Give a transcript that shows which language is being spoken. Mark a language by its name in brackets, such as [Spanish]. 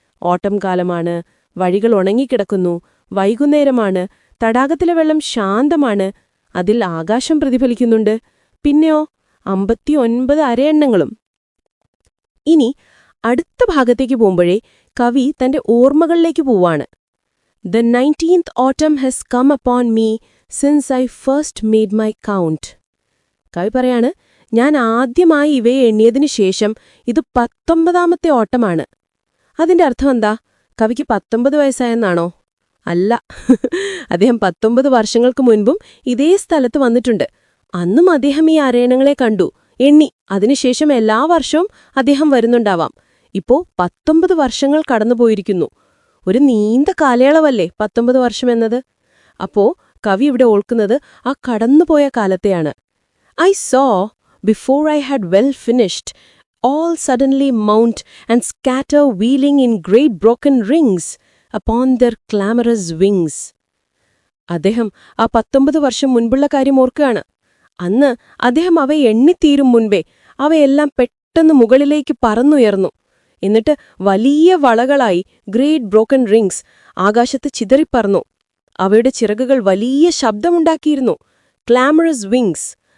[Malayalam] ഓട്ടം കാലമാണ്, വഴികൾ ഉണങ്ങിക്കിടക്കുന്നു, വൈകുന്നേരമാണ്, തടാകത്തിലെ വെള്ളം ശാന്തമാണ്, അതിൽ ആകാശം പ്രതിഫലിക്കുന്നുണ്ട്. പിന്നെയോ 59 അരയന്നങ്ങളും. ഇനി അടുത്ത ഭാഗത്തേക്ക് പോകുമ്പോഴേ കവി തന്റെ ഓർമ്മകളിലേക്ക് പോവാണ്. [English] The 19th autumn has come upon me since I first made my count. [Malayalam] കവി പറയാണ്, ഞാൻ ആദ്യമായി ഇവയെ എണ്ണിയതിനു ശേഷം ഇത് 19ാമത്തെ ഓട്ടമാണ്. അതിന്റെ അർത്ഥം എന്താ? കവിക്ക് 19 വയസ്സായെന്നാണോ? അല്ല. അദ്ദേഹം 19 വർഷങ്ങൾക്ക് മുൻപും ഇതേ സ്ഥലത്ത് വന്നിട്ടുണ്ട്. അന്നും അദ്ദേഹം ഈ അരയന്നങ്ങളെ കണ്ടു, എണ്ണി. അതിനുശേഷം എല്ലാ വർഷവും അദ്ദേഹം വരുന്നുണ്ടാവാം. ഇപ്പോ 19 വർഷങ്ങൾ കടന്നുപോയിരിക്കുന്നു. ഒരു നീണ്ട കാലയളവല്ലേ 19 വർഷം എന്നത്? അപ്പോ കവി ഇവിടെ ഓൾക്കുന്നത് ആ കടന്നുപോയ കാലത്തെയാണ്. [English] I saw, before I had well finished, all suddenly mount and scatter wheeling in great broken rings upon their clamorous wings. [Malayalam] അദ്ദേഹം ആ 19 വർഷം മുൻപുള്ള കാര്യം ഓർക്കുകയാണ്. അന്ന് അദ്ദേഹം അവയെ എണ്ണിത്തീരും മുൻപേ അവയെല്ലാം പെട്ടെന്ന് മുകളിലേക്ക് പറന്നുയർന്നു. എന്നിട്ട് വലിയ വളകളായി [English] great broken rings [Malayalam] ആകാശത്ത് ചിതറിപ്പറന്നു. അവയുടെ ചിറകുകൾ വലിയ ശബ്ദമുണ്ടാക്കിയിരുന്നു. [English] Clamorous wings.